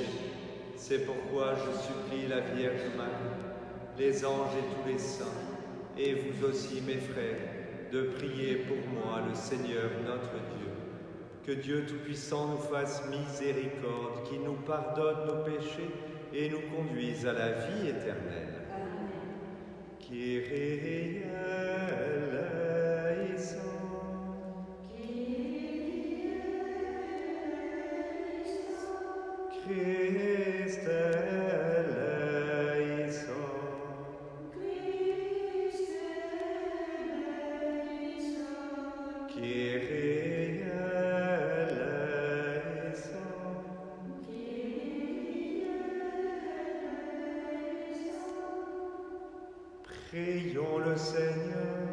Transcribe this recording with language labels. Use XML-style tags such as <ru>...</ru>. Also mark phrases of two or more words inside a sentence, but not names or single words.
<fr>C'est pourquoi je supplie la Vierge Marie, les anges et tous les saints, et vous aussi mes frères, de prier pour moi le Seigneur notre Dieu. Que Dieu Tout-Puissant nous fasse miséricorde, qu'il nous pardonne nos péchés et nous conduise à la vie éternelle.</fr> <el>Ἀμήν. Κύριε ελέησον. Κύριε ελέησον. Χριστέ ελέησον. Χριστέ ελέησον. Κύριε ελέησον.</el> <fr>Prions le Seigneur.</fr>